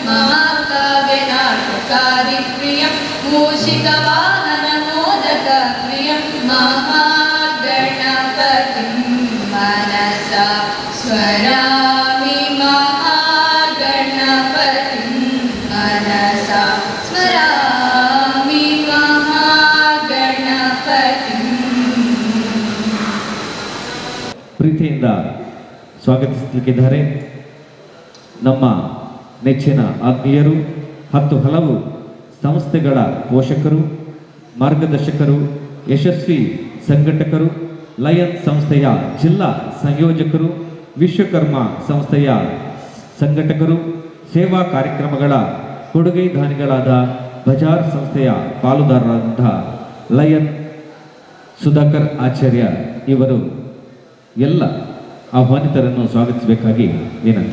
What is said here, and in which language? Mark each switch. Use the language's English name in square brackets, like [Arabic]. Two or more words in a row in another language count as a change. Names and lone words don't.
[Sanskrit] महाकाव्यनाटकादिप्रियं मूषिकवाहन मोदक प्रियं महागणपतिं मनसा स्मरामि महागणपतिं मनसा स्मरामि महागणपतिं. [Kannada] ಪ್ರೀತಿಯಿಂದ ಸ್ವಾಗತಿಸಲಿಕ್ಕಿದ್ದಾರೆ ನಮ್ಮ ನೆಚ್ಚಿನ ಆತ್ಮೀಯರು, 10 ಹಲವು ಸಂಸ್ಥೆಗಳ ಪೋಷಕರು, ಮಾರ್ಗದರ್ಶಕರು, ಯಶಸ್ವಿ ಸಂಘಟಕರು, ಲಯನ್ ಸಂಸ್ಥೆಯ ಜಿಲ್ಲಾ ಸಂಯೋಜಕರು, ವಿಶ್ವಕರ್ಮ ಸಂಸ್ಥೆಯ ಸಂಘಟಕರು, ಸೇವಾ ಕಾರ್ಯಕ್ರಮಗಳ ಕೊಡುಗೆ ದಾನಿಗಳಾದ ಬಜಾರ್ ಸಂಸ್ಥೆಯ ಪಾಲುದಾರರಾದಂತಹ ಲಯನ್ ಸುಧಾಕರ್ ಆಚಾರ್ಯ ಇವರು ಎಲ್ಲ ಆಹ್ವಾನಿತರನ್ನು ಸ್ವಾಗತಿಸಬೇಕಾಗಿ ವಿನಂತಿ.